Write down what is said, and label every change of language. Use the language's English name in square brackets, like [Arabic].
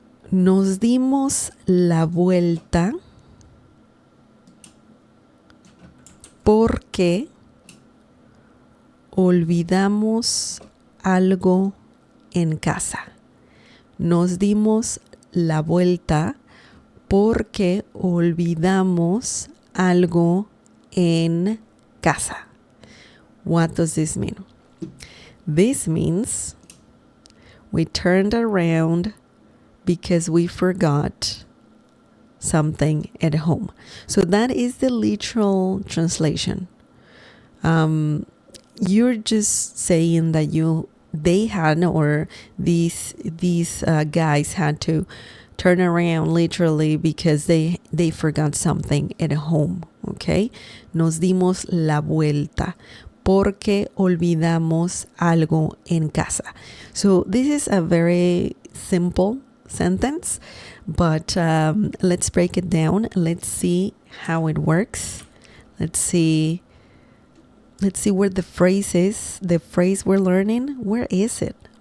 [Spanish] Nos dimos la vuelta porque olvidamos algo en casa. Nos dimos la vuelta porque olvidamos algo en casa. [English] What does this mean? This means we turned around because we forgot something at home. So that is the literal translation. You're just saying that they had, or these guys had to turn around literally because they forgot something at home. [Spanish] Okay, nos dimos la vuelta porque olvidamos algo en casa. [English] So this is a very simple sentence, but let's break it down. Let's see how it works. Let's see where the phrase is. The phrase we're learning, where is it?